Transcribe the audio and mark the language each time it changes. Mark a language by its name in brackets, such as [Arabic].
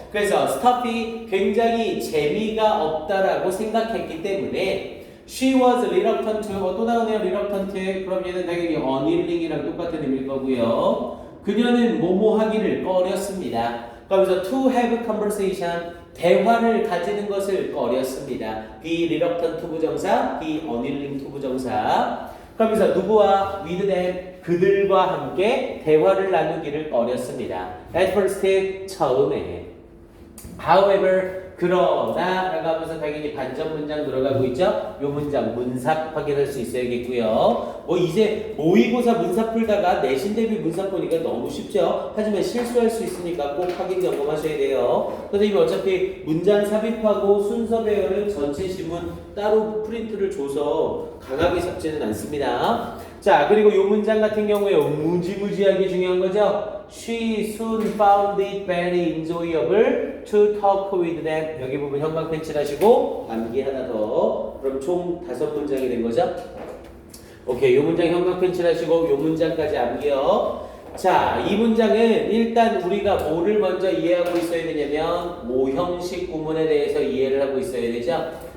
[Korean] 그래서 stuffy 굉장히 재미가 없다라고 생각했기 때문에 [English] she was reluctant [Korean] 또 나오네요. reluctant 그럼 얘는 당연히 unwilling이랑 똑같은 의미일 거고요. 그녀는 뭐뭐 하기를 꺼렸습니다. 그러면서 [English] to have conversation [Korean] 대화를 가지는 것을 꺼렸습니다. [English] be reluctant 부정사, be unwilling 부정사. [Korean] 그러면서 누구와 [English] with them [Korean] 그들과 함께 대화를 나누기를 꺼렸습니다. [English] at first [Korean] 처음에. however 그러나 라고 하면서 당연히 반전 문장 들어가고 있죠. 요 문장 문삽 확인할 수 있어야겠고요. 뭐 이제 모의고사 문삽 풀다가 내신 대비 문삽 보니까 너무 쉽죠. 하지만 실수할 수 있으니까 꼭 확인 점검하셔야 돼요. 선생님이 어차피 문장 삽입하고 순서 배열은 전체 지문 따로 프린트를 줘서 강하게 잡지는 않습니다. 자, 그리고 요 문장 같은 경우에 무지무지하게 중요한 거죠. [English] She soon found it very enjoyable to talk with them. [Korean] 여기 부분 형광 펜칠 하시고 암기 하나 더. 그럼 총 5문장이 된 거죠? 오케이, 요 문장 형광 펜칠 하시고 요 문장까지 암기요. 자, 이 문장은 일단 우리가 뭐를 먼저 이해하고 있어야 되냐면 모형식 구문에 대해서 이해를 하고 있어야 되죠.